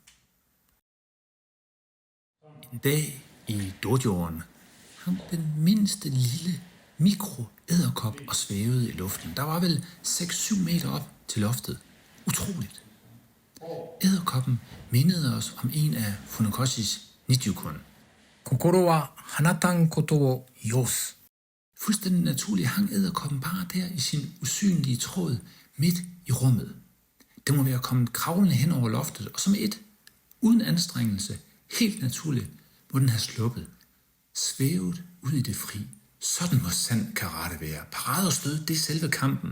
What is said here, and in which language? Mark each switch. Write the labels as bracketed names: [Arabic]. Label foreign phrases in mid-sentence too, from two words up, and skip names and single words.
[Danish] En dag i dojoen hang den mindste lille mikroæderkop og svævede i luften. Der var vel 6-7 meter op til loftet. Utroligt. Æderkoppen mindede os om en af Funakoshis Nijukun. [Japanese] 心は放たんことを要す。 [Danish] Fuldstændig naturligt hang æderkoppen bare der i sin usynlige tråd midt i rummet. Det må være kommet kravlende hen over loftet, og som et, uden anstrengelse, helt naturligt, må den have sluppet. Svævet ud i det fri. Sådan må sand karate være. Parade og stød, det er selve kampen.